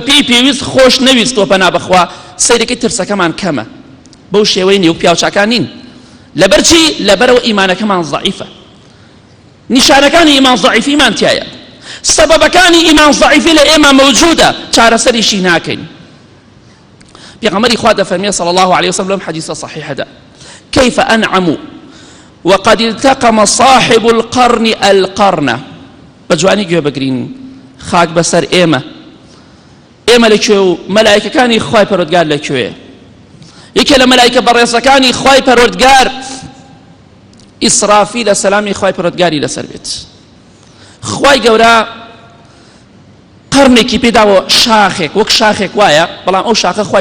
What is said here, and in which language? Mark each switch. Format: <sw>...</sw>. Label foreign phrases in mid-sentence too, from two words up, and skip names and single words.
<ckb>پێی پێویست خۆش نەویستەوە پەنا بەخوا سەیرەکەی ترسەکەمان کەمە بەو شێوەی نێو پیاوچاکان نین لەبەر چی لەبەرەوە ئیمانەکەمان ضەعیفە نیشانەکانی ئیمان ضەعیفیمان تایە سەبەبەکانی ئیمان ضەعیفی لە ئێمە مەوجودە چارەسەریشی ناکەین پێغەمبەری خوا دەفەرمێ</ckb> <ar>صلى الله عليه وسلم حديث صحيح هذا كيف أنعم وقد التقم صاحب القرن القرن بجواني</ar> <ckb>گوێ بگرین خاک بەسەر ئێمە لەکوێ مەلایکەکانی خوای پەروەردگار لەکوێ یەکێ لە مەلایکە بەڕێزەکانی خوای پەروەردگار ئیسرافیل سەلامی خوای پەروەردگاری لەسەر بێت خوای گەورە قرنێکی پێداوە شاخێک وەک شاخێک وایە بەڵام ئەو شاخە خوای</ckb>